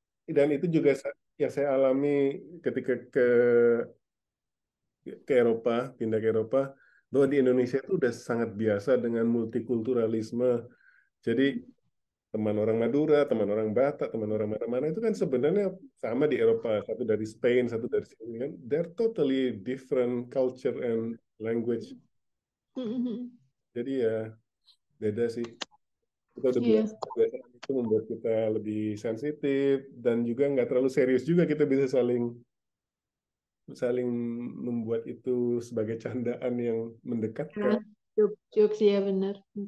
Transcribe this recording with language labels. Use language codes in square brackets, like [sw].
[id] Dan itu juga yang saya alami ketika ke Eropa, pindah ke Eropa, bahwa di Indonesia itu udah sangat biasa dengan multikulturalisme. Jadi teman orang Madura, teman orang Batak, teman orang mana-mana itu kan sebenarnya sama di Eropa. Satu dari Spain, satu dari sini kan. [en] They're totally different culture and language. [id] Jadi ya beda sih. Kita udah Iya. biasa, kebiasaan itu membuat kita lebih sensitif dan juga nggak terlalu serius juga, kita bisa saling saling membuat itu sebagai candaan yang Ya, mendekatkan. jokes ya benar.